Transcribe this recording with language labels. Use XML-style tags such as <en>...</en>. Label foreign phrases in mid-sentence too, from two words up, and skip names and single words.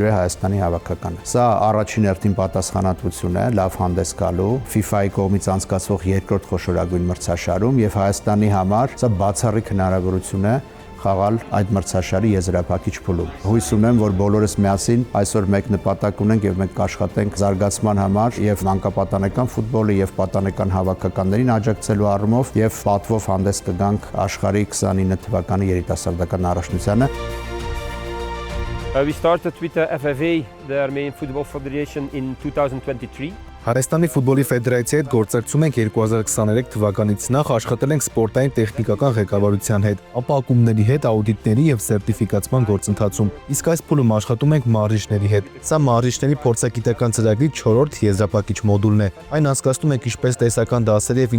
<hy>է Հայաստանի հավաքականը։ Սա առաջին հերթին պատասխանատվություն է, լավ հանդես գալու FIFA-ի կողմից անցկացվող երկրորդ խոշորագույն մրցաշարում եւ Հայաստանի համար սա բացառիկ հնարավորություն է խաղալ այդ մրցաշարի եզրափակիչ փուլում։ Հույս ունեմ, որ բոլորս միասին այսօր մեկ նպատակ ունենք եւ մենք կաշխատենք զարգացման համար եւ մանկապատանեկան ֆուտբոլի եւ պատանեկան հավաքականներին աջակցելու առումով եւ պատվով հանդես կգանք աշխարհի 29 թվականի երիտասարդական առաջնությանը։</hy> <en>We started with the FFA, the Armenian Football Federation, in 2023.</en> <hy>Հայաստանի ֆուտբոլի ֆեդերացիայի հետ գործակցում ենք 2023 թվականից նախ աշխատել ենք սպորտային տեխնիկական ղեկավարության հետ, ապա ակումբների հետ աուդիտների եւ սերտիֆիկացման գործընթացում։ Իսկ այս փուլում աշխատում ենք մարզիչների հետ։ Սա մարզիչների փորձագիտական ծրագրի 4-րդ եզրափակիչ մոդուլն է։ Այն անցկացնում ենք ինչպես տեսական դասերի եւ</hy>